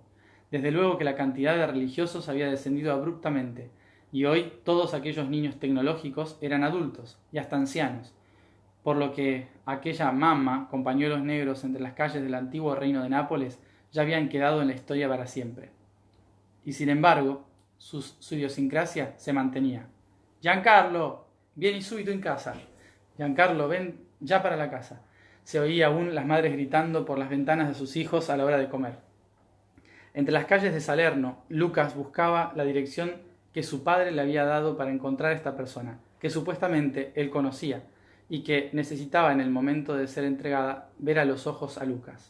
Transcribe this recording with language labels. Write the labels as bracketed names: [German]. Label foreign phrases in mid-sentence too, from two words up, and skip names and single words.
[Spanish] Desde luego que la cantidad de religiosos había descendido abruptamente, y hoy todos aquellos niños tecnológicos eran adultos y hasta ancianos, por lo que aquella mamá con pañuelos negros entre las calles del antiguo reino de Nápoles ya habían quedado en la historia para siempre. Y sin embargo, su idiosincrasia se mantenía. [Italian] Giancarlo, vieni subito en casa. [Spanish] Giancarlo, ven ya para la casa. Se oía aún las madres gritando por las ventanas de sus hijos a la hora de comer. Entre las calles de Salerno, Lucas buscaba la dirección que su padre le había dado para encontrar a esta persona, que supuestamente él conocía, y que necesitaba en el momento de ser entregada ver a los ojos a Lucas.